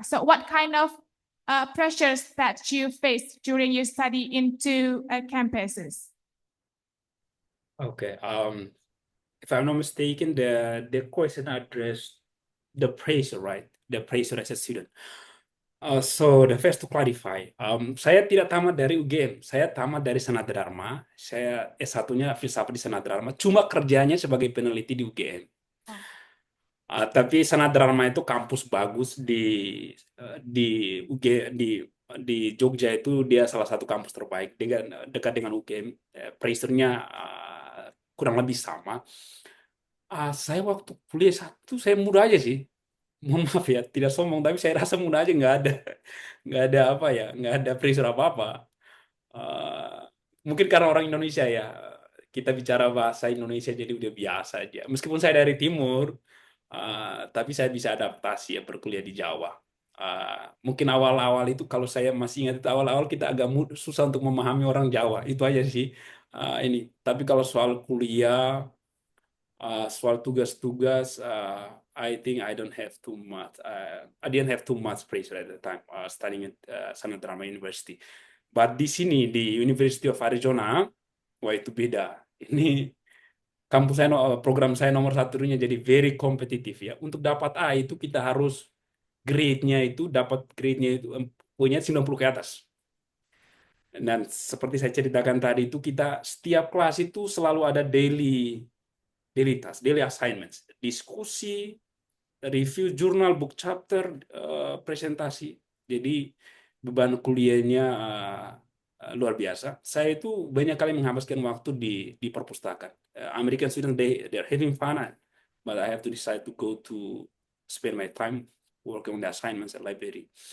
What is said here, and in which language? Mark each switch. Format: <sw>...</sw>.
<en>So what kind of pressures that you face during your study in two campuses? Okay. If I'm not mistaken, the question addressed the pressure, right? The pressure as a student. So the first to clarify,</en> <id>saya tidak tamat dari UGM, saya tamat dari Sanada Dharma. Saya S1-nya filsafat di Sanada Dharma, cuma kerjanya sebagai peneliti di UGM. Tapi Sanada Dharma itu kampus bagus di UG di Jogja, itu dia salah satu kampus terbaik dekat dengan UGM. Pressure-nya kurang lebih sama. Saya waktu kuliah satu saya muda aja sih. Mohon maaf ya, tidak sombong, tapi saya rasa muda aja, nggak ada apa ya, nggak ada pressure apa-apa. Mungkin karena orang Indonesia ya, kita bicara bahasa Indonesia jadi udah biasa aja. Meskipun saya dari timur, tapi saya bisa adaptasi ya berkuliah di Jawa. Mungkin awal-awal itu kalau saya masih ingat itu awal-awal kita agak susah untuk memahami orang Jawa, itu aja sih. Tapi kalau soal kuliah, soal tugas-tugas,</id> <en>I think I don't have too much. I didn't have too much pressure at the time studying at Sanada Dharma University. But</en> <id>di sini di University of Arizona, wah itu beda. Ini kampus saya, program saya nomor satunya jadi very kompetitif ya. Untuk dapat A itu kita harus dapat grade-nya itu punya 90 ke atas. Dan seperti saya ceritakan tadi itu kita setiap kelas itu selalu ada daily task, daily assignments, diskusi, review jurnal, book chapter, presentasi. Jadi beban kuliahnya luar biasa. Saya itu banyak kali menghabiskan waktu di perpustakaan.</id> <en>American students they're having fun, but I have to decide to go to spend my time working on the assignments at library.</en>